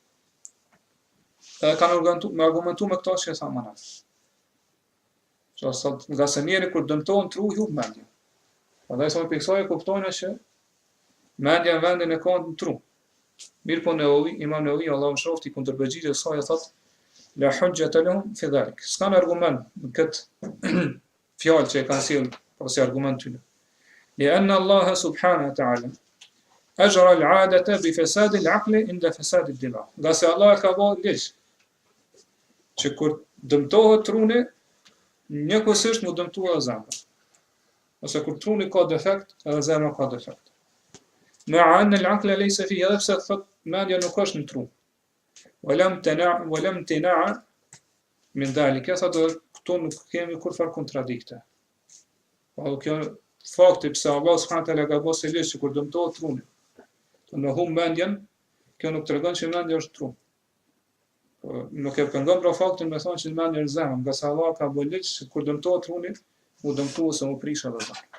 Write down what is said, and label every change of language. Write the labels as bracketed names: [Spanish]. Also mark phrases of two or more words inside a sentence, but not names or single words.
[Albanian] Edhe kanë argumentu me këto që e thamë më lart. Nga se njeri kur dëmtohen tru, hub mendja. Prandaj sa për kësaj kuptojnë që mendja në vendin e ka në tru. Mirë po Imam Nevavi, Allahu mëshiroftë, i kundërpërgjigjet saj e thot [Arabic] لا حجة لهم في ذلك. [Albanian] S'kan argument në këtë fjalë që e kanë sjell ose argument tyre. [Arabic] لأن الله سبحانه وتعالى أجرى العادة بفساد العقل عند فساد الدماغ. [Albanian] Nga se Allah ka bërë ligj që kur dëmtohet truni, njëkohësisht mu dëmtohet zemra. Ose kur truni ka defekt, edhe zemra ka defekt. [Arabic] مع أن العقل ليس فيه [Albanian] edhe pse thot mendja nuk është në tru. [Arabic] ولم تنع من ذلك. [Albanian] Thotë këtu nuk kemi kurfar kontradikte. Po kjo fakti pse Allah [Arabic] سبحانه وتعالى [Albanian] ka bërë se ligj që kur dëmtohet truni, në humb mendjen, kjo nuk tregon që mendja është tru. Nuk e pengon pra faktin me thonë që mendja është zemra, nga se Allah ka bërë ligj që kur dëmtohet truni, u dëmtohet se u prish edhe zemra.